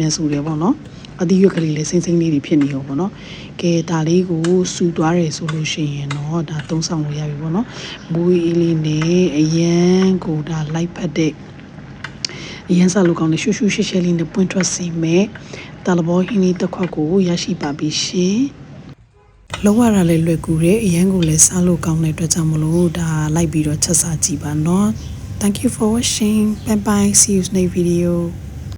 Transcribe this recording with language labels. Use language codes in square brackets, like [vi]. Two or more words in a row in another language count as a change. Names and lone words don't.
[my] မြန်ဆူတယ်ပေါ့နော်အသီးရွက်ကလေးလည်းစိမ့်စိမ့်လေးတွေဖြစ်နေရောပေါ့နော်ကဲဒါလေးကိုစူသွားတယ်ဆိုလို့ရှိရင်တော့ဒါသုံးဆောင်လို့ရပြီပေါ့နော်မွေးအေးလေးနဲ့အရန်ကိုဒါလိုက်ဖက်တဲ့အရန်စားလို့ကောင်းတဲ့ရှူရှူရှဲရှဲလေးနဲ့ပွင့်ထွက်စီမဲ့တာလဘောဟင်းလေးတစ်ခွက်ကိုရရှိပါပြီရှင်လောက်ရတာလည်းလွယ်ကူတယ်အရန်ကိုလည်းစားလို့ကောင်းတဲ့အတွက်ကြောင့်မလို့ဒါလိုက်ပြီးတော့ချက်စားကြည့်ပါနော် [en] Thank you for watching bye bye see you next video